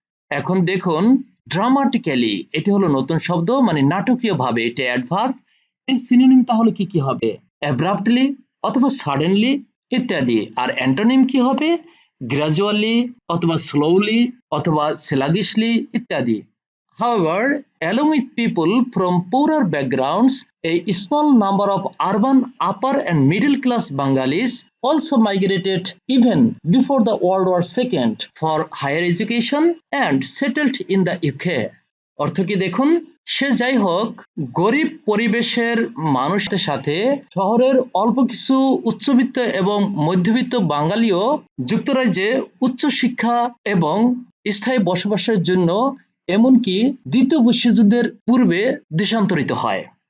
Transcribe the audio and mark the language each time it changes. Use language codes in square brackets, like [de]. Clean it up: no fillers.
[bn] এখন দেখুন, ড্রামাটিক্যালি এটি হলো নতুন শব্দ, মানে নাটকীয়ভাবে, এটা অ্যাডভার্ব। এর সিনোনিম তাহলে কি কি হবে? অ্যাব্রাপ্টলি অথবা সাডেনলি ইত্যাদি। আর অ্যান্টোনিম কি হবে? গ্রাজুয়ালি অথবা স্লোলি অথবা স্লাগিশলি ইত্যাদি। [en] However, along with people from poorer backgrounds, a small number of urban upper and middle class Bengalis also migrated even before the World War II for higher education and settled in the UK. [bn] অর্থ কি দেখুন, সে যাই হোক, গরিব পরিবেশের মানুষের সাথে শহরের অল্প কিছু উচ্চবিত্ত এবং মধ্যবিত্ত বাঙালিও যুক্তরাজ্যে উচ্চশিক্ষা এবং স্থায়ী বসবাসের জন্য এমনকি দ্বিতীয় বিশ্বযুদ্ধের পূর্বে দেশান্তরিত হয়।